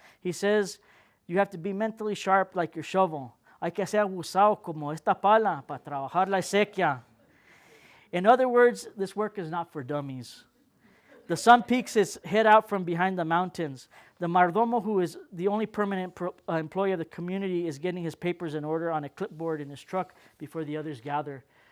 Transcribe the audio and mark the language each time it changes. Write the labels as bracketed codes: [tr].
[en] He says, "You have to be mentally sharp like your shovel. [es] Hay que ser abusado como esta pala para trabajar la acequia." [en] In other words, this work is not for dummies. The sun peeks its head out from behind the mountains. The mardomo, who is the only permanent employee of the community, is getting his papers in order on a clipboard in his truck before the others gather.